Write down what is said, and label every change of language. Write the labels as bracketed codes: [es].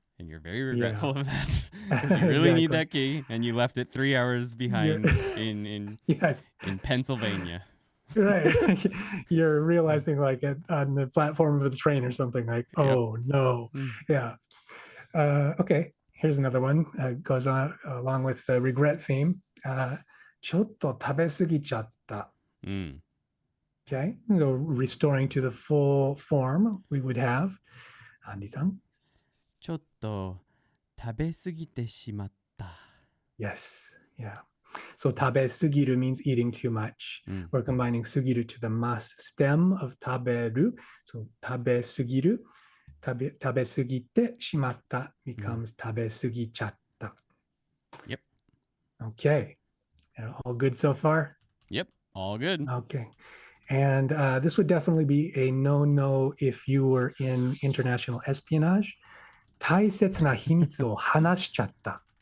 [en] And you're very regretful of that. Because you really need that key, and you left it 3 hours behind in Pennsylvania. Right. You're realizing like on the platform of the train or something like, oh no. Yeah. Okay. Here's another one. Goes on along with the regret theme. [ja] ちょっと食べ過ぎちゃった. [en] Okay. So restoring to the full form we would have. Andy-san. [ja] ちょっと食べ過ぎてしまった. [en] Yes. Yeah. So 食べ過ぎる means eating too much. We're combining 過ぎる to the mas stem of 食べる. So 食べ過ぎる, 食べ過ぎてしまった becomes 食べ過ぎちゃった. Yep. Okay. All good so far? Yep. All good. Okay. And this would definitely be a no-no if you were in international espionage. [ja] 大切な秘密を話しちゃった.